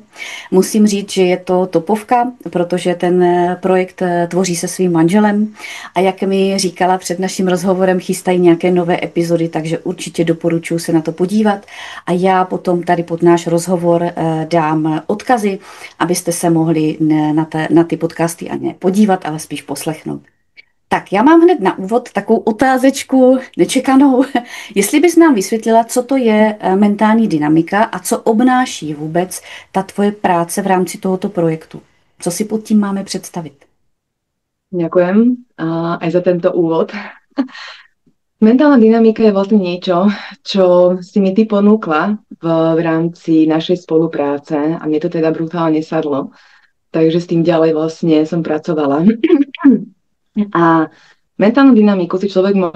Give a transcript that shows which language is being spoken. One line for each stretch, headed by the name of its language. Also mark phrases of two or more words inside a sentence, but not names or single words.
Czech: Musím říct, že je to topovka, protože ten projekt tvoří se svým manželem a jak mi říkala před naším rozhovorem, chystají nějaké nové epizody, takže určitě doporučuji se na to podívat a já potom tady pod náš rozhovor dám odkazy, abyste se mohli na ty podcasty a ne podívat, ale spíš poslechnout. Tak, já mám hned na úvod takovou otázečku nečekanou. Jestli bys nám vysvětlila, co to je mentální dynamika a co obnáší vůbec ta tvoje práce v rámci tohoto projektu. Co si pod tím máme představit?
Slovak: Ďakujem aj za tento úvod. Mentálna dynamika je vlastne niečo, čo si mi ty ponúkla v rámci našej spolupráce a mne to teda brutálne sadlo. Takže s tým ďalej vlastne som pracovala. A mentálnu dynamiku si človek môže...